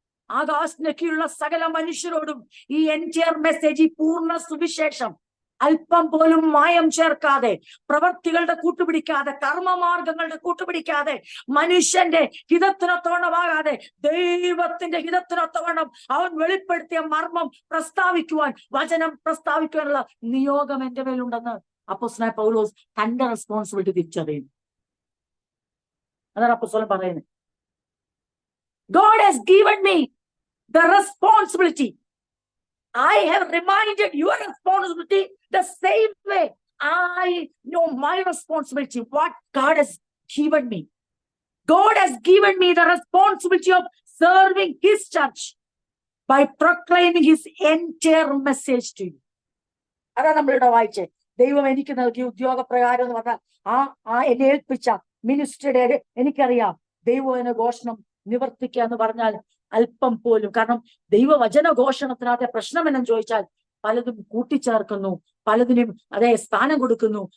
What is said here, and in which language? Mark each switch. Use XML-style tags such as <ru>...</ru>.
<ml>ആകാശത്തിനൊക്കെയുള്ള സകല മനുഷ്യരോടും ഈ എൻറ്റയർ മെസ്സേജ്, ഈ പൂർണ്ണ സുവിശേഷം അല്പം പോലും മായം ചേർക്കാതെ, പ്രവൃത്തികളുടെ കൂട്ടുപിടിക്കാതെ, കർമ്മമാർഗങ്ങളുടെ കൂട്ടുപിടിക്കാതെ, മനുഷ്യന്റെ ഹിതത്തിനൊത്തവണ്ണമാകാതെ ദൈവത്തിന്റെ ഹിതത്തിനൊത്തവണ്ണം അവൻ വെളിപ്പെടുത്തിയ മർമ്മം പ്രസ്താവിക്കുവാൻ, വചനം പ്രസ്താവിക്കുവാനുള്ള നിയോഗം എന്റെ മേലുണ്ടെന്ന് അപ്പോസ്തലനായ പൗലോസ് തന്റെ റെസ്പോൺസിബിലിറ്റി തിരിച്ചറിയുന്നു. അതാണ് അപ്പോസ്തലൻ പറയുന്നത്.</ml> <en>God has given me the responsibility. I have reminded your responsibility the same way I know my responsibility, what God has given me. God has given me the responsibility of serving his church by proclaiming his entire message to you.</en> <ml>അതാണ് നമ്മളിവിടെ വായിച്ചേ. ദൈവം എനിക്ക് നൽകിയ ഉദ്യോഗപ്രകാരം എന്ന് പറഞ്ഞാൽ എന്നെ ഏൽപ്പിച്ച മിനിസ്ട്രിയുടെ എനിക്കറിയാം. ദൈവവചന ഘോഷണം നിവർത്തിക്കുക എന്ന് പറഞ്ഞാൽ അല്പം പോലും, കാരണം ദൈവവചന ഘോഷണത്തിനകത്തെ പ്രശ്നം എന്നു ചോദിച്ചാൽ പലതും കൂട്ടിച്ചേർക്കുന്നു, പലതിനും അതേ സ്ഥാനം കൊടുക്കുന്നു.</ml>